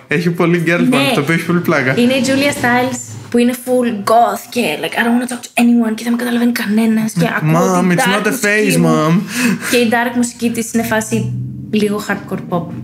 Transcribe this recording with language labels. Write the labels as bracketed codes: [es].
[el] Έχει πολύ [en] girl punk, [el] το οποίο έχει πολύ πλάκα. Είναι η Julia Stiles που είναι [en] full goth [el] και [en] like I don't want to talk to anyone [el] και δεν με καταλαβαίνει κανένας. Και ακούω [en] Mom, it's not a phase, mom. [el] Και η dark μουσική της είναι φάση λίγο [en] hardcore pop.